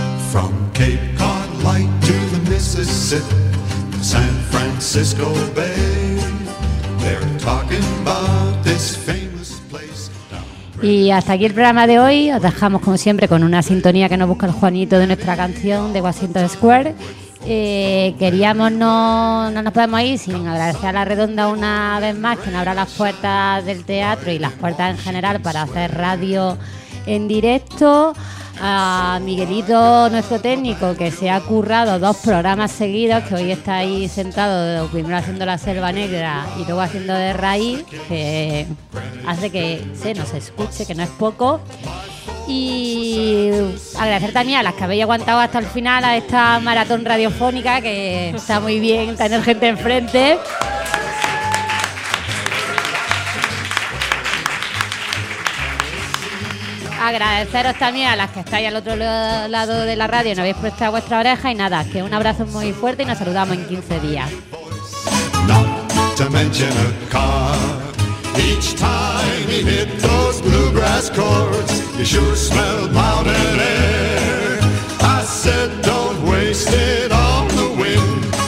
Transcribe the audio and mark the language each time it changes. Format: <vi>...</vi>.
<en>From Cape Cod Light to the Mississippi, San Francisco Bay, they're talking about this famous place.</en> <es>Y hasta aquí el programa de hoy. Os dejamos, como siempre, con una sintonía que nos busca el Juanito de nuestra canción de Washington Square. No nos podemos ir sin agradecer a La Redonda una vez más, que nos abra las puertas del teatro y las puertas en general para hacer radio en directo. A Miguelito, nuestro técnico, que se ha currado dos programas seguidos, que hoy está ahí sentado, primero haciendo La Selva Negra y luego haciendo De Raíz, que hace que se nos escuche, que no es poco. Y agradecer también a las que habéis aguantado hasta el final a esta maratón radiofónica, que está muy bien tener gente enfrente. Agradeceros también a las que estáis al otro lado de la radio y nos habéis prestado vuestra oreja. Y nada, que un abrazo muy fuerte y nos saludamos en 15 días.</es> <en>Not to mention a car. Each time he hit those bluegrass chords, you sure smelled mountain air. I said, don't waste it on the wind.</en>